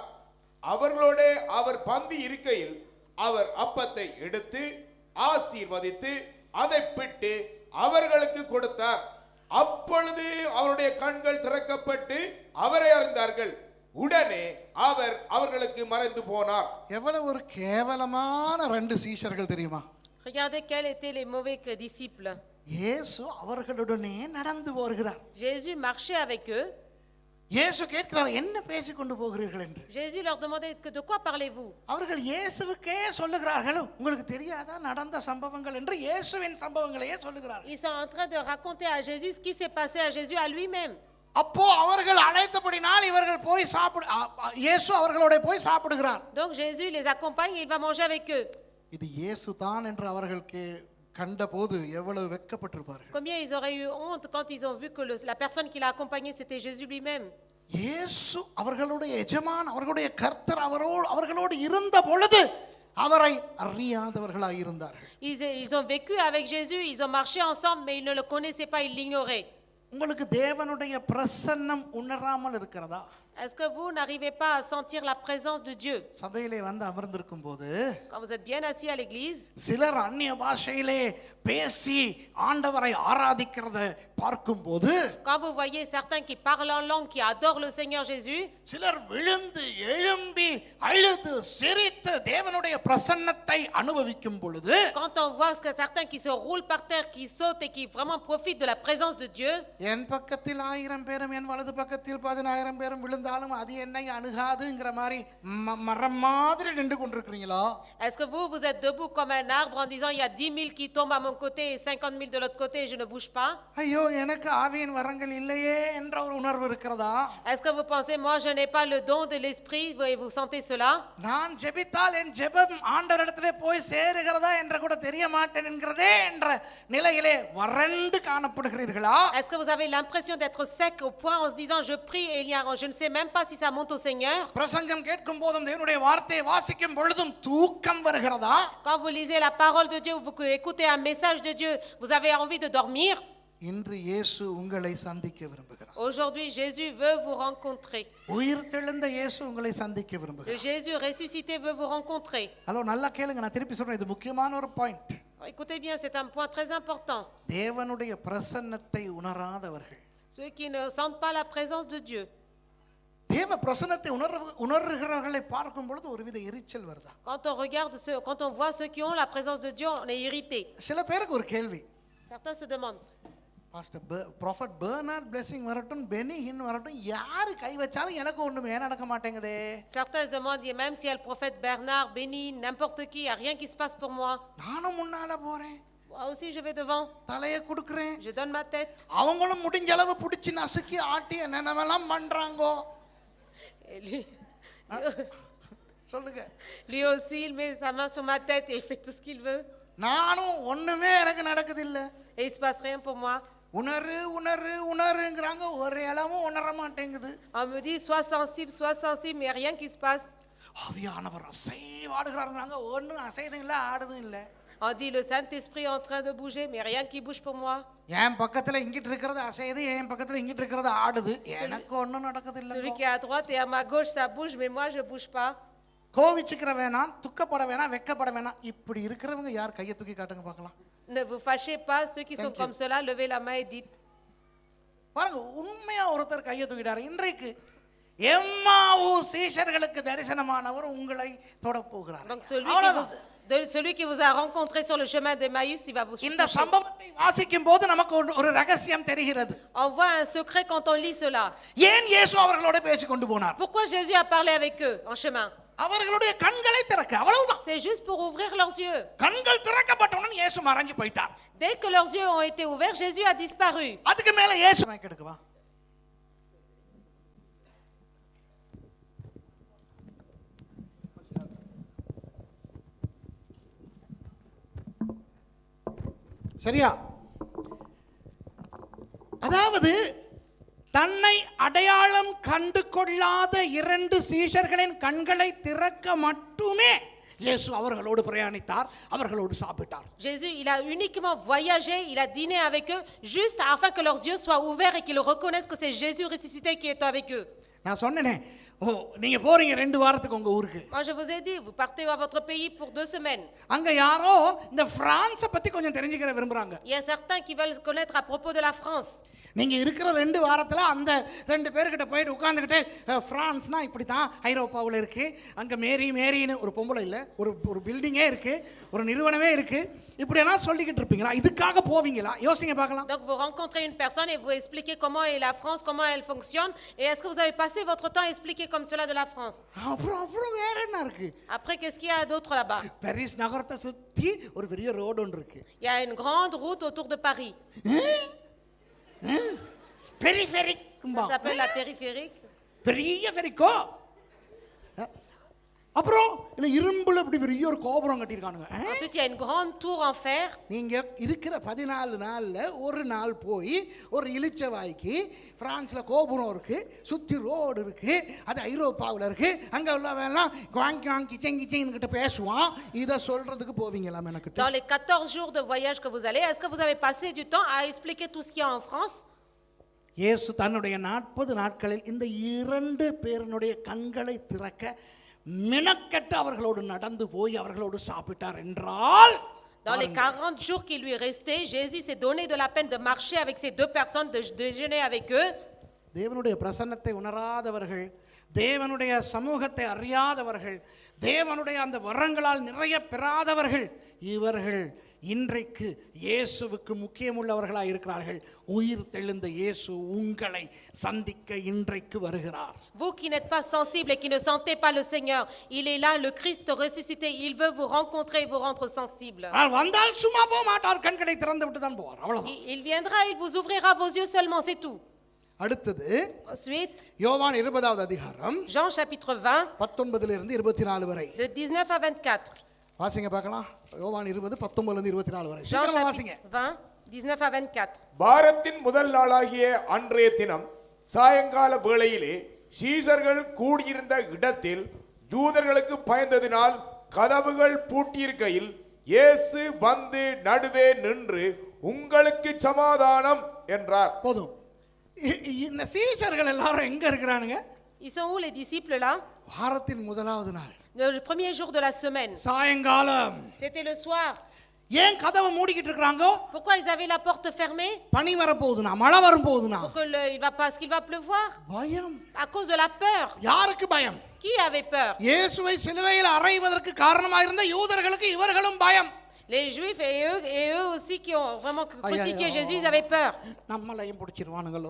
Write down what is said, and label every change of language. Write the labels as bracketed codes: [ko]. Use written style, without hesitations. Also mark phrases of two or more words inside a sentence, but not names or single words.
[ta] அவர்களோட அவர் பந்தி இருக்கையில் அவர் அப்பத்தை எடுத்து ஆசீர்வதித்து அதை பிட்டு அவர்களுக்கு கொடுத்தார். அப்பொழுது அவருடைய கண்கள் திறக்கப்பட்டு அவரை அறிந்தார்கள். உடனே அவர் அவர்களுக்கு மறைந்து போனார். எவ்வளவு ஒரு கேவலமான ரெண்டு சீஷர்கள் தெரியுமா? [fr] Regardez quels étaient les mauvais disciples. [ta] இயேசு அவர்களுடனே நடந்து வருகிறார். [fr] Jésus marchait avec eux. [ta] இயேசு கேட்கிறார், என்ன பேசிக் கொண்டு போகிறீர்கள் என்று. [fr] Jésus leur demandait de quoi parlez-vous? [ta] அவர்கள் இயேசுவுக்கே சொல்லுகிறார்கள், உங்களுக்கு தெரியாதா நடந்த சம்பவங்கள் என்று இயேசுவின் சம்பவங்களையே சொல்லுகிறார்கள். [fr] Ils sont en train de raconter à Jésus ce qui s'est passé à Jésus à lui-même. [ta] அப்போ அவர்கள் அழைத்தபடினால் இவர்கள் போய் இயேசு அவர்களோட போய் சாப்பிடுகிறார். [fr] Donc Jésus les accompagne et il va manger avec eux. [ta] இது இயேசு தான் என்று அவர்களுக்கு கண்டபோது எவ்வளவு வெட்கப்பட்டிருப்பார்கள். [fr] Combien ils auraient eu honte quand ils ont vu que la personne qui l'a accompagné c'était Jésus lui-même. [ta] இயேசு அவர்களுடைய எஜமான், அவர்களுடைய கர்த்தர் அவர்களோடு இருந்த பொழுது அவரை அறியாதவர்களாய் இருந்தார்கள். [fr] Ils ont vécu avec Jésus, ils ont marché ensemble mais ils ne le connaissaient pas, ils l'ignoraient. [ta] உங்களுக்கு தேவனுடைய பிரசன்னம் உணராமல் இருக்கிறதா? [fr] Est-ce que vous n'arrivez pas à sentir la présence de Dieu? [ta] சபையிலே வந்து அமர்ந்திருக்கும் போது [fr] Quand vous êtes bien assis à l'église, [ta] சிலர் அந்நிய பாஷையிலே பேசி ஆண்டவரை ஆராதிக்கிறதை பார்க்கும்போது, [fr] quand vous voyez certains qui parlent en langue, qui adorent le Seigneur Jésus, [ta] சிலர் விழுந்து எழும்பி அழுது சிரித்து தேவனுடைய பிரசன்னத்தை அனுபவிக்கும் பொழுது, [fr] quand on voit que certains qui se roulent par terre, qui sautent et qui vraiment profitent de la présence de Dieu, [ta] என் பக்கத்தில் 1000 பேரும் என் வலது பக்கத்தில் 10000 பேரும் விழுந்தாலும் அது என்னை அணுகாதுங்கிற மாதிரி மரம் மாதிரி நின்று கொண்டிருக்கிறீங்களா? [fr] est-ce que vous êtes debout comme un arbre en disant il y a 10 000 qui tombent à mon côté et 50 000 de l'autre côté et je ne bouge pas? [ta] ஐயோ எனக்கு ஆவியின் வரங்கள் இல்லையே என்ற ஒரு உணர்வு இருக்கிறதா? [fr] Est-ce que vous pensez moi je n'ai pas le don de l'esprit et vous sentez cela? [ta] நான் ஜெபித்தால் என் ஜெபம் ஆண்டவரிடத்திலே போய் சேருகிறதா என்று கூட தெரிய மாட்டேன் என்கிறதே என்ற நிலையிலே வறண்டு காணப்படுகிறீர்களா? [fr] Est-ce que vous avez l'impression d'être sec au point en se disant je prie et je ne sais même pas si ça monte au Seigneur? [ta] பிரசங்கம் கேட்கும் போதும் தேவனுடைய வார்த்தையை வாசிக்கும் பொழுதும் தூக்கம் வருகிறதா? [fr] Quand vous lisez la parole de Dieu ou vous écoutez un message de Dieu, vous avez envie de dormir? [ta] இன்று இயேசு உங்களை சந்திக்க விரும்புகிறார். [fr] Aujourd'hui Jésus veut vous rencontrer. [ta] உயிர்த்தெழுந்த இயேசு உங்களை சந்திக்க [fr] Le [ta] விரும்புகிறார். [fr] Jésus ressuscité veut vous rencontrer. [ta] ஹலோ, நல்லா கேளுங்க, நான் திருப்பி சொல்றேன், இது முக்கியமான ஒரு பாயிண்ட். [fr] Écoutez bien, c'est un point très important. [ta] தேவனுடைய பிரசன்னத்தை உணராதவர்கள், [fr] Ceux qui ne sentent pas la présence de Dieu. [ta] தேவ பிரசன்னத்தை உணர்கிறவர்களை பார்க்கும் பொழுது ஒருவித எரிச்சல் வருதா? [fr] Quand on voit ceux qui ont la présence de Dieu, on est irrité. [ta] சில பேருக்கு ஒரு கேள்வி, [fr] Certains se demandent, [ta] பாஸ்டர் ப்ராஃபட் பெர்னார்ட் பிளெஸிங் வரட்டும், பெனி ஹின் வரட்டும், யாரு கை வச்சாலும் எனக்கு ஒண்ணுமே நடக்க மாட்டேங்குதே. [fr] certains se demandent, même si y a le prophète Bernard, Béni, n'importe qui, il n'y a rien qui se passe pour moi. [ta] நானும் முன்னால போறேன், [fr] Moi aussi je vais devant, [ta] தலையை கொடுக்கிறேன், [fr] je donne ma tête. [ta] அவங்களும் முடிஞ்ச அளவு பிடிச்சி நசுக்கி ஆட்டி என்னென்னவெல்லாம் பண்றாங்கோ. [fr] Et lui, [ta] சொல்லுங்க, [fr] lui aussi, il met sa main sur ma tête et il fait tout ce qu'il veut. [ta] நானும் ஒண்ணுமே எனக்கு நடக்குது இல்ல. [fr] Et il ne se passe rien pour moi. [ta] உணருங்கிறாங்க, ஒரு இளமும் உணர மாட்டேங்குது. [fr] On me dit, sois sensible, mais rien qui se passe. [ta] ஆவியானவர் அசைவாடுகிறாருங்கிறாங்க, ஒன்றும் அசைதும் இல்லை ஆடுதும் இல்லை. [fr] On dit, le Saint-Esprit est en train de bouger, mais rien qui bouge pour moi. [ta] என் பக்கத்துல இங்கிட்டு இருக்கிறது அசையுது, என் பக்கத்துல இங்கிட்டு இருக்கிறது ஆடுது, எனக்கு ஒன்றும் நடக்குது இல்லை. [fr] Celui qui est à droite et à ma gauche, ça bouge, mais moi, je ne bouge pas. [ta] கோவிச்சுக்கிற வேணாம், துக்கப்பட வேணாம், வெக்கப்பட வேணாம். இப்படி இருக்கிறவங்க யார்? கையை தூக்கி காட்டுங்க பார்க்கலாம். [fr] Ne vous fâchez pas, ceux qui sont comme cela, levez la main et dites. [ta] பாருங்க, உண்மையா ஒருத்தர் கையை தூக்கிட்டாரு. இன்றைக்கு எம்மாவு சீஷர்களுக்கு தரிசனமானவர் உங்களை தொட போகிறார். [fr] Donc celui qui vous a rencontré sur le chemin d'Emmaüs, il va vous [ta] இந்த [fr] toucher. [ta] சம்பவத்தை வாசிக்கும் போது நமக்கு ஒரு ரகசியம் தெரிகிறது. [fr] On voit un secret quand on lit cela. [ta] ஏன் இயேசு அவர்களோட பேசி கொண்டு போனார்? [fr] Pourquoi Jésus a parlé avec eux en chemin? [ta] அவர்களுடைய கண்களை திறக்க, அவ்வளவுதான். [fr] C'est juste pour ouvrir leurs yeux. [ta] கண்கள் திறக்கப்பட்டவுடன் இயேசு மறைஞ்சு போயிட்டார். [fr] Dès que leurs yeux ont été ouverts, Jésus a disparu. [ta] அதுக்கு மேல இயேசு எடுக்குவா. சரியா? அதாவது தன்னை அடையாளம் கண்டு கொள்ளாத 2 சீஷர்களின் கண்களை திறக்க மட்டுமே இயேசு அவர்களோடு பிரயாணித்தார், அவர்களோடு சாப்பிட்டார். [fr] Jésus, il a uniquement voyagé, il a dîné avec eux, juste afin que leurs yeux soient ouverts et qu'ils reconnaissent que c'est Jésus ressuscité qui est avec eux. [ta] நான் சொன்னேனே, ஓ நீங்க போறீங்க 2 வாரத்துக்கு உங்க ஊருக்கு. [fr] Moi je vous ai dit, vous partez à votre pays pour 2 semaines. [ta] அங்க யாரோ இந்த பிரான்ஸை பத்தி கொஞ்சம் தெரிஞ்சுக்கிற விரும்புறாங்க. [fr] Il y a certains qui veulent connaître à propos de la France. [ta] நீங்க இருக்கிற 2 வாரத்துல அந்த 2 பேர்கிட்ட போயிட்டு உட்கார்ந்துகிட்டு பிரான்ஸ்னா இப்படி தான் ஐரோப்பாவில் இருக்கு, அங்க மேரின்னு ஒரு பொம்பளை இல்ல, ஒரு பில்டிங்கே இருக்கு, ஒரு நிறுவனமே இருக்கு, இப்படி எல்லாம் சொல்லிக்கிட்டு இருப்பீங்களா? இதுக்காக போவீங்களா? யோசிங்க பார்க்கலாம். [fr] Donc vous rencontrez une personne et vous expliquez comment est la France, comment elle fonctionne, et est-ce que vous avez passé votre temps à expliquer comme cela de la France? [ta] அப்புறம் வேற என்ன இருக்கு? [fr] Après, qu'est-ce qu'il y a d'autre là-bas? [ta] பாரிஸ் நகரத்தை சுத்தி ஒரு பெரிய ரோடு ஒன்று இருக்கு. [fr] Il y a une grande route autour de Paris. [ta] பெரிஃபெரிக். [fr] Ça s'appelle la périphérique. [ta] பெரிய ஃபெரிக்கோ. அப்புறம் இல்ல இரும்புல இப்படி பெரிய ஒரு கோபுரம் கட்டியிருக்கானுங்க. [fr] Ensuite, il y a une grande tour en fer. [ta] நீங்க இருக்கிற 14 நாள்ல ஒரு நாள் போய் ஒரு இளிச்சவாய்க்கு பிரான்ஸ்ல கோபுரம் இருக்கு, சுத்தி ரோடு இருக்கு, அது ஐரோப்பாவில் இருக்கு, அங்க உள்ளவெல்லாம் கிச்சன் கிட்ட பேசுவான், இத சொல்றதுக்கு போவீங்களா எனக்கு? [fr] Dans les 14 jours de voyage que vous allez, est-ce que vous avez passé du temps à expliquer tout ce qu'il y a en France? [ta] இயேசு தன்னுடைய 40 நாட்களில் இந்த 2 பேருடைய கண்களை திறக்க மினக்கெட்டு அவர்களோடு நடந்து போய் அவர்களோடு சாப்பிட்டார் என்றால், [fr] dans les 40 jours qui lui restaient, Jésus s'est donné de la peine de marcher avec ces 2 personnes, de déjeuner avec eux. [ta] தேவனுடைய பிரசன்னத்தை உணராதவர்கள், தேவனுடைய சமூகத்தை அறியாதவர்கள், தேவனுடைய அந்த வரங்களால் நிறைய பெறாதவர்கள், இவர்கள் இன்றைக்கு இயேசுவுக்கு முக்கியமுள்ளவர்களாக இருக்கிறார்கள். உயிர் தெழுந்த இயேசு உங்களை சந்திக்க இன்றைக்கு வருகிறார். [fr] Vous qui n'êtes pas sensibles et qui ne sentez pas le Seigneur, il est là, le Christ ressuscité, il veut vous rencontrer et vous rendre sensibles. [ta] வந்தால் சும்மா போக மாட்டார், கண்களை திறந்து விட்டு தான் போவார், அவ்வளவுதான். [fr] Il viendra, il vous ouvrira vos yeux seulement, c'est tout. [ta] அடுத்தது [fr] Ensuite, [ta] யோவான் 20வது அதிகாரம் [fr] Jean chapitre 20, [ta] 19 இருந்து 24 வரை [fr] de 19 à 24. [ta] வாசிங்க பார்க்கலாம். யோவான் 20 19 இருந்து 24 வரை [fr] Jean [ta] சீக்கிரமா வாசிங்க. [fr] chapitre 20, 19 à 24. [ta] வாரத்தின் முதல் நாளாகிய அன்றைய தினம் சாயங்கால வேளையிலே சீசர்கள் கூடியிருந்த இடத்தில் யூதர்களுக்கு பயந்ததினால் கதவுகள் பூட்டியிருக்கையில் இயேசு வந்து நடுவே நின்று உங்களுக்கு சமாதானம் என்றார். போதும். இந்த சீஷர்கள் எல்லாரும் எங்க இருக்கிறானுங்க? [fr] Ils sont où les disciples là? [ta] வாரத்தின் முதலாவது நாள், [fr] Le premier jour de la semaine. [ta] சாயங்காலம். [fr] C'était le soir. [ta] ஏன் கதவை மூடிக்கிட்டு இருக்காங்க? [fr] Pourquoi ils avaient la porte fermée? [ta] பனி வர போகுதுனா, மழை வரும் போகுதுனா, [fr] Parce qu'il va pleuvoir. [ta] பயம். [fr] À cause de la peur. [ta] யாருக்கு பயம்? [fr] Qui avait peur? [ta] இயேசுவை சிலுவையில் அறைவதற்கு காரணமாக இருந்த யூதர்களுக்கு இவர்களும் பயம். [fr] Les Juifs et eux aussi qui ont vraiment crucifié Jésus, ils avaient peur. [ta] நம்மளையும் பிடிச்சிருவானுங்களோ?